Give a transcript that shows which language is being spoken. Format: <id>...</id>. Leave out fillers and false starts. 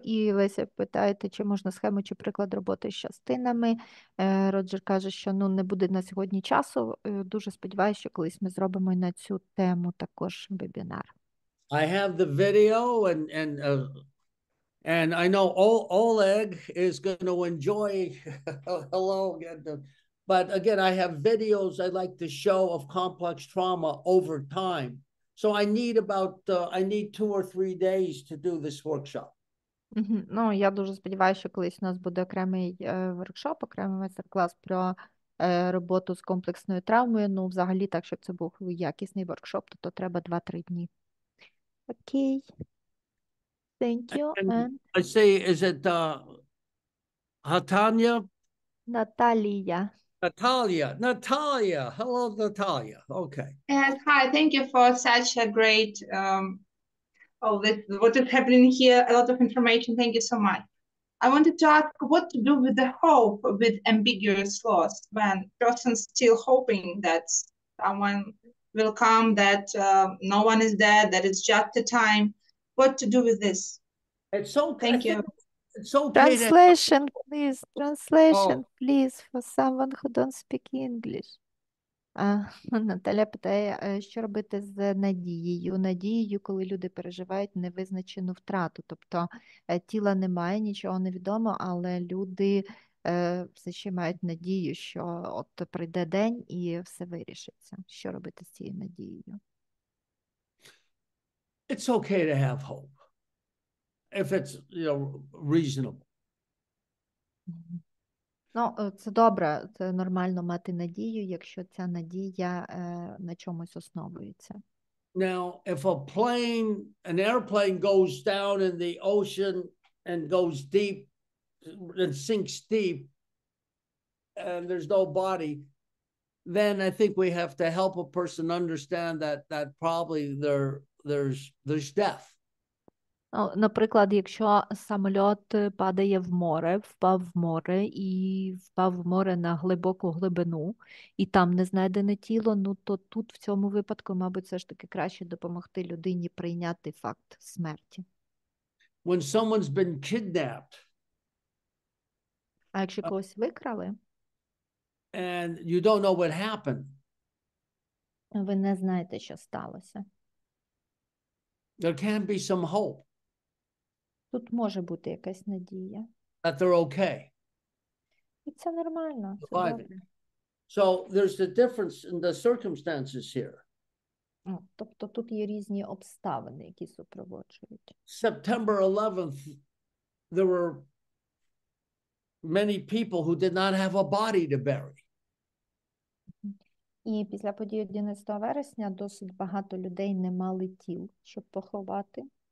<uk>І Леся питаєте, чи можна схему чи приклад роботи з частинами. Роджер каже, що не буде на сьогодні часу. Дуже сподіваюся, що колись ми зробимо і на цю тему також вебінар.</uk> <en>I have the video and I know Oleg is going to enjoy. Hello again. But again, I have videos I like to show of complex trauma over time. So I need 2 or 3 days to do this workshop. Мгм.</en> <uk>Ну, я дуже сподіваюся, що колись у нас буде окремий воркшоп, окремий майстер-клас про роботу з комплексною травмою. Ну, взагалі, так, щоб це був якісний воркшоп, то треба 2-3 дні. Окей,</uk> <en>thank you. And And I say, is it Hatanya?</en> <uk>Наталія.</uk> <en>Natalia. Hello, Natalia. Okay. Yes, hi, thank you for such a great what is happening here, a lot of information. Thank you so much. I wanted to ask what to do with the hope with ambiguous loss when person's still hoping that someone will come, that no one is dead, that it's just a time. What to do with this? It's okay. Thank you. It's okay Translation, please. Translation, Oh. please, for someone who don't speak English.</en> <uk>Наталя питає, що робити з надією? Надією, коли люди переживають невизначену втрату. Тобто тіла немає, нічого не відомо, але люди все ще мають надію, що от прийде день і все вирішиться. Що робити з цією надією?</uk> <en>It's okay to have hope if it's, reasonable.</en> <uk>Ну, це добре, це нормально мати надію, якщо ця надія на чомусь основується.</uk> <en>Now, if an airplane goes down in the ocean and goes deep and sinks deep and there's no body, then I think we have to help a person understand that probably there's death.</en> <uk>Ну, наприклад, якщо самоліт падає в море, впав в море і впав в море на глибоку глибину, і там не знайдене тіло, ну то тут в цьому випадку, мабуть, все ж таки краще допомогти людині прийняти факт смерті.</uk> <en>When someone's been kidnapped</en> <uk>А якщо когось викрали,</uk> <en>and you don't know what happened,</en> <uk>ви не знаєте, що сталося.</uk> <en>there can be some hope</en> <uk>Тут може бути якась надія.</uk> <en>that they're okay.</en> <uk>І це нормально, це</uk> <en>Surviving.</en> <uk>добре.</uk> <en>So there's the difference in the circumstances here.</en> <uk>Тобто тут є різні обставини, які супроводжують.</uk> <en>September 11th, there were many people who did not have a body to bury.</en> <uk>І після події 11 вересня досить багато людей не мали тіл, щоб поховати.</uk>